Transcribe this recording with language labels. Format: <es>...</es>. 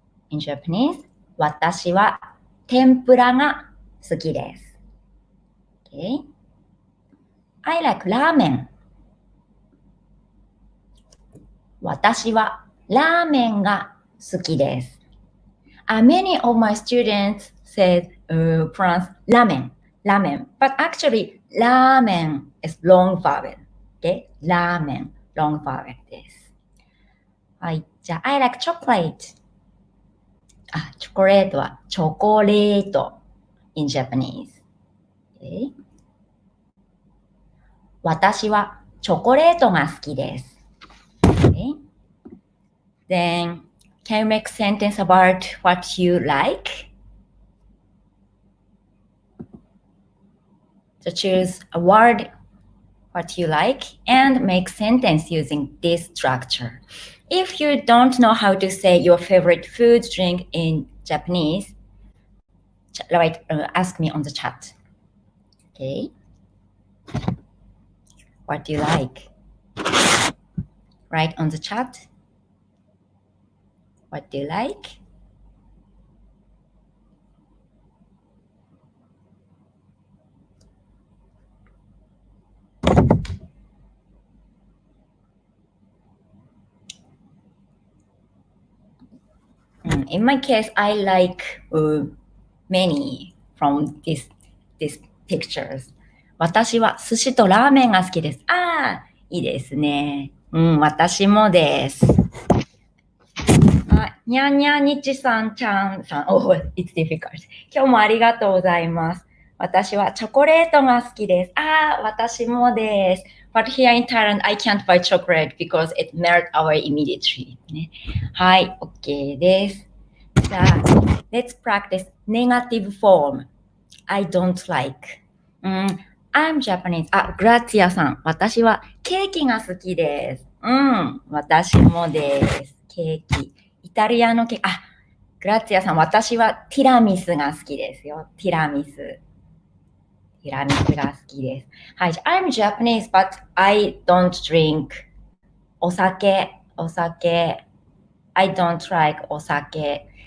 <en>In Japanese,</en> <ja>私は天ぷらが好きです。</ja> <en>Okay. I like ramen.</en> <ja>私はラーメンが好きです。</ja> <en>Many of my students said pronounce ramen, but actually ramen is long vowel. Okay, ramen long vowel です。はい、じゃあ I like chocolate.</en> <ja>チョコレートはチョコレート</ja> <en>in Japanese. Okay.</en> <ja>私はチョコレートが好きです。</ja> <en>Okay. Then, can you make sentence about what you like? So choose a word, what you like, and make sentence using this structure. If you don't know how to say your favorite food drink in Japanese, ask me on the chat. Okay. What do you like? Write on the chat. What do you like? In my case, I like many from these pictures.</en> <ja>私は寿司とラーメンが好きです。いいですね。私もです。にゃんにゃんにちさんちゃんさん。</ja> <en>Oh, it's difficult.</en> <ja>今日もありがとうございます。私はチョコレートが好きです。私もです。</ja> <en>But here in Thailand, I can't buy chocolate because it melt away immediately.</en> <ja>ね、はい、OK です。</ja> <en>じゃあ、let's practice negative form. I don't like.I'm Japanese. グラッツィアさん。</en> <ja>私はケーキが好きです。私もです。ケーキ。イタリアのケーキ。グラッツィアさん。私はティラミスが好きですよ。ティラミスが好きです。はい。</ja> <en>I'm Japanese, but I don't drink お酒。 I don't like お酒。</en>